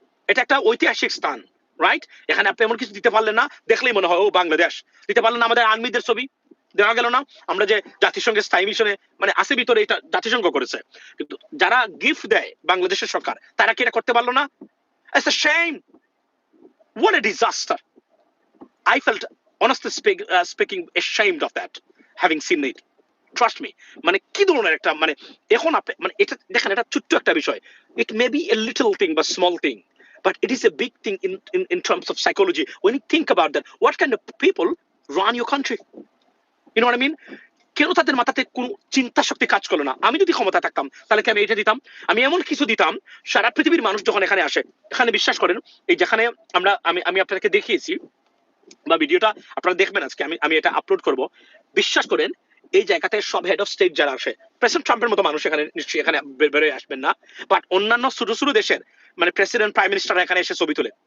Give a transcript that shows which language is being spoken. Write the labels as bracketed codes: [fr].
[bn] এটা একটা ঐতিহাসিক স্থান, রাইট? এখানে আপনি এমন কিছু দিতে পারলেন না, দেখলেই মনে হয় ও বাংলাদেশ। দিতে পারলেন না আমাদের আর্মিদের ছবি, দেওয়া গেল না। আমরা যে জাতিসংঘের স্থায়ী মিশনে মানে আসে ভিতরে, এটা জাতিসংঘ করেছে, কিন্তু যারা গিফট দেয় বাংলাদেশের সরকার, তারা কি এটা করতে পারলো না? [en] It's a shame. What a disaster. I felt honestly speaking ashamed of that, having seen it. Trust me. [bn] মানে কি ধরনের একটা মানে, এখন আপনি মানে এটা দেখেন, এটা ছোট্ট একটা বিষয়, [en] it may be a little thing but small thing, but it is a big thing in terms of psychology. When you think about that, what kind of people run your country? You know what I mean? [bn] কেন তাদের মাথাতে কোন চিন্তা শক্তি কাজ করলো না? আমি যদি ক্ষমতা থাকতাম, তাহলে কি আমি এটা দিতাম? আমি এমন কিছু দিতাম, সারা পৃথিবীর মানুষ যখন এখানে আসে, এখানে বিশ্বাস করেন, এই যেখানে আমি আপনাদেরকে দেখিয়েছি বা ভিডিওটা আপনারা দেখবেন আজকে, আমি এটা আপলোড করব, বিশ্বাস করেন এই জায়গাতে সব হেড অফ স্টেট যারা আসে, প্রেসিডেন্ট ট্রাম্পের মতো মানুষ এখানে নিশ্চয়ই এখানে বেরোয় আসবেন না, বাট অন্যান্য ছোট ছোট দেশের মানে প্রেসিডেন্ট প্রাইম মিনিস্টার এখানে এসে ছবি তুলে।